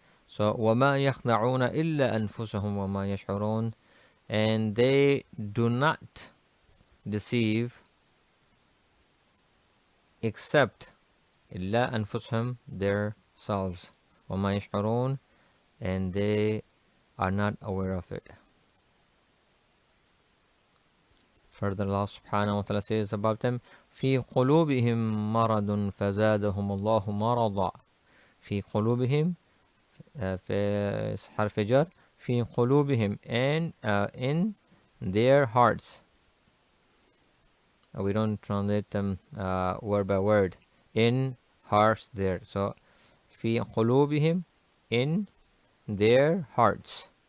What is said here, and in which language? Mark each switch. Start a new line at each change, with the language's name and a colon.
Arabic: So وَمَا يَخْدَعُونَ إِلَّا أَنفُسَهُمْ وَمَا يَشْعُرُونَ,
English: and they do not deceive except
Arabic: إِلَّا أَنفُسَهُمْ,
English: themselves.
Arabic: وَمَا يَشْعُرُونَ,
English: and they are not aware of it. Further, Allah subhanahu wa ta'ala says about them,
Arabic: في قلوبهم مرض فزادهم الله مرضا. في قلوبهم, في حرف جر, في قلوبهم,
English: and in their hearts. We don't translate them word by word. In hearts there. So
Arabic: في قلوبهم,
English: in their hearts.